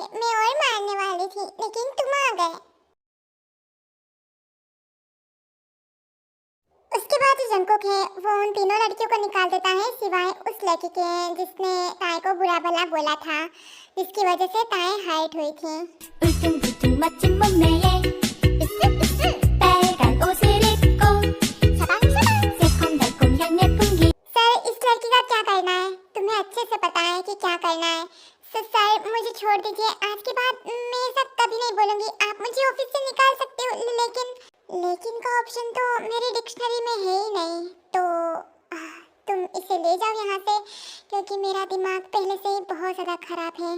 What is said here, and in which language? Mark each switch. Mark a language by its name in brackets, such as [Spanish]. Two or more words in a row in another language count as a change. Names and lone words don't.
[Hindi] मैं और मारने वाली थी, लेकिन तुम आ गए। उसके बाद जो जंकुक है, वो उन तीनों लड़कियों को निकाल देता है, सिवाय उस लड़की के जिसने ताई को बुरा भला बोला था, जिसकी वजह से ताई हाइट हुई थी। [Korean] 울퉁불퉁 멋진 몸매에 빨간 옷을 입고 새콤달콤 향내 풍기 [Hindi] सर, इस लड़की का क्या करना है? तुम्हें अच्छे से पता है कि क्या करना है। सर मुझे छोड़ दीजिए, आज के बाद मैं ये सब कभी नहीं बोलूँगी। आप मुझे ऑफिस से निकाल सकते हो, लेकिन का ऑप्शन तो मेरी डिक्शनरी में है ही नहीं। तो तुम इसे ले जाओ यहाँ से, क्योंकि मेरा दिमाग पहले से ही बहुत ज़्यादा ख़राब है।